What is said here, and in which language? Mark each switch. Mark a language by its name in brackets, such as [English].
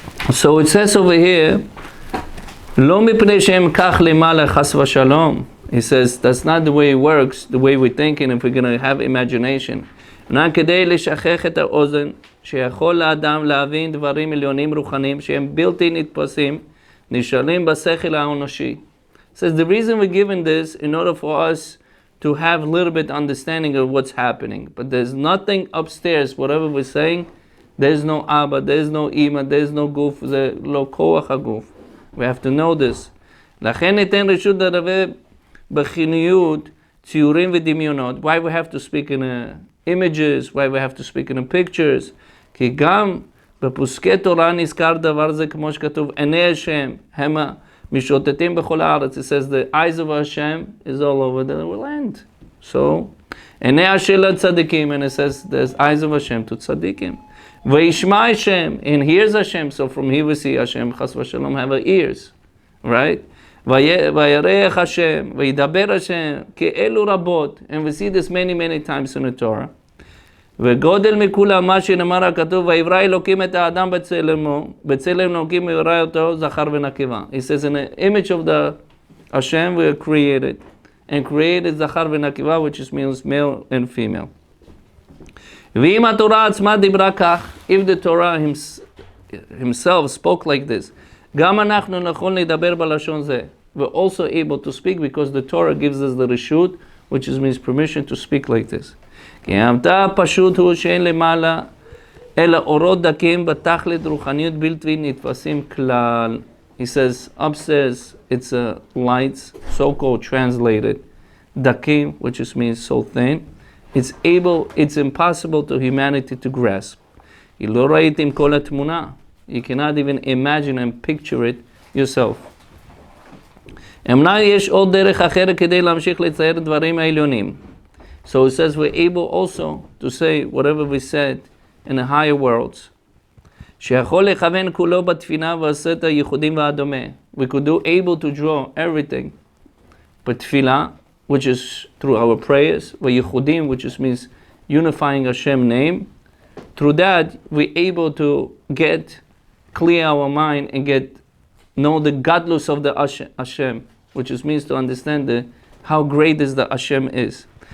[English] So it says over here, [Hebrew] לא מפני שהם כך למעלה חס ושלום. [English] He says that's not the way it works, the way we're thinking if we're going to have imagination. [Hebrew] כדי לשכח את האוזן, שיכול לאדם להבין דברים עליונים רוחניים שהם בלתי נתפסים, נשארים בשכל האנושי. [English] Says the reason we're given this in order for us to have a little bit understanding of what's happening. But there's nothing upstairs, whatever we're saying, there's no Abba, there's no Ima, there's no Guf, there's no Koach HaGuf. We have to know this. [Hebrew] לכן ניתן רשות לדבר בחיוניות, ציורים ודמיונות. [English] Why we have to speak in images, why we have to speak in pictures. [Hebrew] כי גם בפוסקי תורה נזכר דבר זה כמו שכתוב, עיני השם המה משוטטים בכל הארץ. [English] It says the eyes of Hashem is all over the land. So, [Hebrew] עיני השם לצדיקים, [English] and it says there's eyes of Hashem to tzadikim. וישמע Hashem, and hears Hashem, so from here we see Hashem, חס ושלום, have ears, right? [Hebrew] וירח Hashem, וידבר Hashem, כאלו רבות, [English] and we see this many times in the Torah. [Hebrew] וגודל מכולם מה שנאמר הכתוב, ויברא אלוקים את האדם בצלמו, בצלם אלוקים יברא אותו זכר ונקבה. [English] He says in the image of the Hashem we are created, and created [Hebrew] זכר ונקבה, [English] which is means male and female. [Hebrew] ואם התורה עצמה דיברה כך, [English] if the Torah himself spoke like this, [Hebrew] גם אנחנו נכון לדבר בלשון זה. [English] We're also able to speak because the Torah gives us the reshut, which means permission to speak like this. [Hebrew] כי המתה פשוט הוא שאין למעלה אלא אורות דקים בתכלית רוחניות בלתי נתפסים כלל. [English] He says upstairs it's lights, so-called translated. Dakim, which just means so thin. It's impossible to humanity to grasp. [Hebrew] לא ראיתם כל התמונה. [English] You cannot even imagine and picture it yourself. [Hebrew] אמנם יש עוד דרך אחרת כדי להמשיך לצייר דברים העליונים. [English] So it says we're able also to say whatever we said in the higher worlds. [Hebrew] שיכול לכוון כולו בתפילה ועשרת הייחודים והדומה. [English] We could do able to draw everything. But tefillah, which is through our prayers, וייחודים, which just means unifying Hashem's name. Through that, we're able to clear our mind and know the godless of the Hashem, which just means to understand how great is the Hashem is.